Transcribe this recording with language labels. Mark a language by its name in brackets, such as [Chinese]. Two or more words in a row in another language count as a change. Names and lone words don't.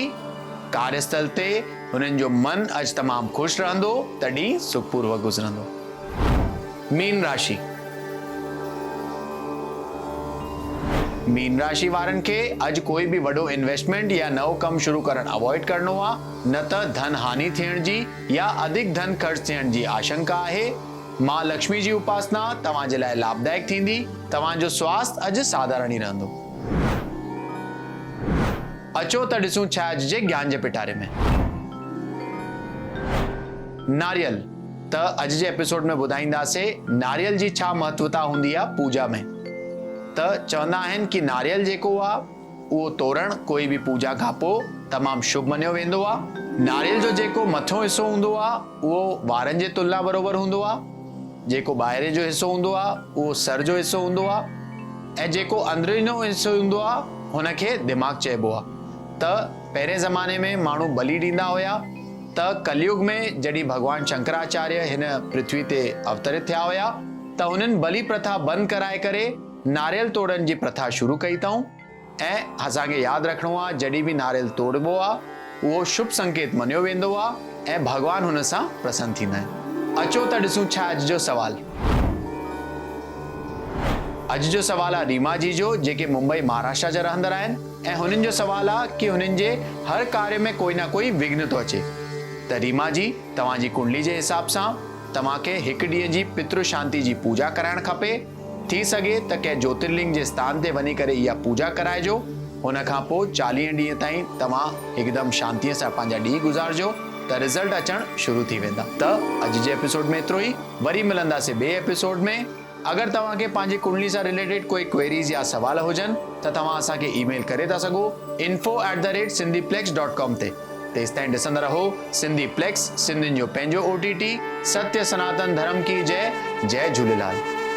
[Sindhi] कार्यस्थल ते हुननि जो मन अॼु तमामु खुश रहंदो, त ॾींहुं सुखपूर्वक गुज़रंदो। मीन राशि। मीन राशि वारनि खे अॼु कोई भी वॾो इन्वेस्टमेंट या नओ कम शुरू करण अवॉइड करणो आहे, न त धन हानि थियण जी या अधिक धन खर्च थियण जी आशंका आहे। मां लक्ष्मी जी उपासना तव्हांजे लाइ लाभदायक थींदी। तव्हांजो स्वास्थ्य अॼु साधारण ई रहंदो। अचो त ॾिसूं छा अॼु जे ज्ञान जे पिटारे में। नारियल। त अॼु जे एपिसोड में ॿुधाईंदासीं नारियल जी छा महत्वता हूंदी आहे पूजा में। त चवंदा आहिनि कि नारियल जेको आहे उहो तोरण कोई भी पूजा खां पोइ तमामु शुभ मञियो वेंदो आहे। नारियल जो जेको मथो हिस्सो हूंदो आहे उहो वारनि जे तुलना बराबरि हूंदो आहे। जेको ॿाहिरि जो हिस्सो हूंदो आहे उहो सर जो हिस्सो हूंदो आहे। ऐं जेको अंदरिनो हिस्सो हूंदो आहे हुनखे दिमाग़ चइबो आहे। त पहिरें ज़माने में माण्हू बलि ॾींदा हुया, त कलयुग में जॾहिं भॻवान शंकराचार्य हिन पृथ्वी ते अवतरित थिया हुया त हुननि बलि प्रथा बंदि कराए करे नारियल तोड़ण जी प्रथा शुरू कई अथऊं। ऐं असांखे यादि रखिणो आहे जॾहिं बि नारियल तोड़बो आहे उहो शुभ संकेत मञियो वेंदो आहे ऐं भॻवान हुन सां प्रसन्न थींदा आहिनि। अचो त ॾिसूं छा अॼु जो सवाल। अॼु जो सवाल आहे रीमा जी जो, जेके मुंबई महाराष्ट्र जा रहंदड़ आहिनि ऐं हुननि जो सवाल आहे कि हुननि जे हर कार्य में कोई ना कोई विघ्न थो अचे। त रीमा जी, तव्हांजी कुंडली जे हिसाब सां तव्हांखे हिकु ॾींहं जी पितृ शांति जी पूजा कराइण खपे। थी सघे त कंहिं ज्योतिर्लिंग जे स्थान ते वञी करे इहा पूजा कराइजो। हुन खां पोइ 40 ॾींहं ताईं तव्हां हिकदमि शांतीअ सां पंहिंजा ॾींहं गुज़ारिजो त रिज़ल्ट अचणु शुरू थी वेंदा। त अॼु जे एपिसोड में एतिरो ई, वरी मिलंदासीं ॿिए एपिसोड में। अगरि तव्हांखे पंहिंजी कुंडली सां रिलेटेड कोई क्वेरीज़ या सवाल हुजनि त तव्हां असांखे ईमेल करे था सघो info@sindhiplex.com ते। तेसिताईं ॾिसंदा रहो सिंधी प्लेक्स, सिंधियुनि जो पंहिंजो OTT। [Hindi] सत्य सनातन धर्म की जय। जय झूलेलाल।